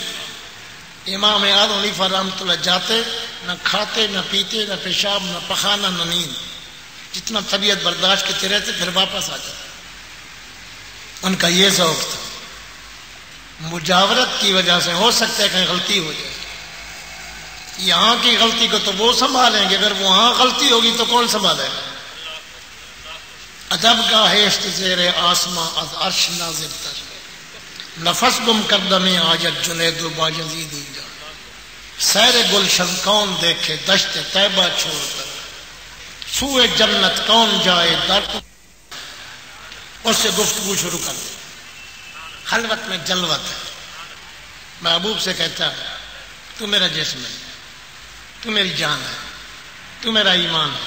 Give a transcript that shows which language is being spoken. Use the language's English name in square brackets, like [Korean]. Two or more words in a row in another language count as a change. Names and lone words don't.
[Urdu] امام اعظم حنیفہ رحمۃ اللہ جاتے، نہ کھاتے نہ پیتے نہ پیشاب نہ پخانہ نہ نیند، جتنا طبیعت برداشت کرتے رہتے پھر واپس آ جاتے. ان کا یہ ذوق تھا. مجاورت کی وجہ سے ہو سکتا ہے کہیں غلطی ہو جائے. یہاں کی غلطی کو تو وہ سنبھالیں گے، اگر وہاں غلطی ہوگی تو کون سنبھالے گا. [Persian] ادب کا ہیشت زیر آسماں از عرش نازل تر، نفس گم کردم آجت جنید و باجزیدی جا. [Urdu] سیر گلشن کون دیکھے دشت طیبہ چھوڑ کر، سوئے جنت کون جائے در. اس سے گفتگو شروع کر دی. خلوت میں جلوت ہے. محبوب سے کہتا ہے تو میرا جسم ہے، تو میری جان ہے، تو میرا ایمان ہے.